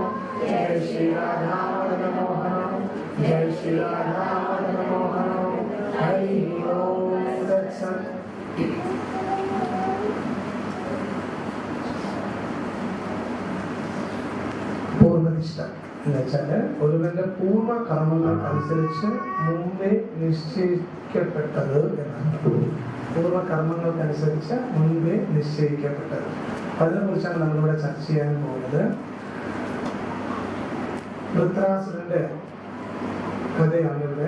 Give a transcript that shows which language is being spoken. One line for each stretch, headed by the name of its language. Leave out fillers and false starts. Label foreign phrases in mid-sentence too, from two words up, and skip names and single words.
Sanskrit: जय श्री राधामदनमोहनं, जय श्री राधामदनमोहनं। हरि ओम तत्सत्।
Malayalam: पूर्वनिष्ठा എന്നുവെച്ചാൽ ഒരുവന്റെ പൂർവ്വ കർമ്മങ്ങൾക്കനുസരിച്ച് മുമ്പേ നിശ്ചയിക്കപ്പെട്ടത് എന്നാണ്. പൂർവ്വ കർമ്മങ്ങൾക്കനുസരിച്ച് മുൻപേ നിശ്ചയിക്കപ്പെട്ടത്. അതിനെക്കുറിച്ചാണ് നമ്മളിവിടെ ചർച്ച ചെയ്യാൻ പോകുന്നത്. വൃത്രാസുരന്റെ കഥയാണ് ഇവിടെ.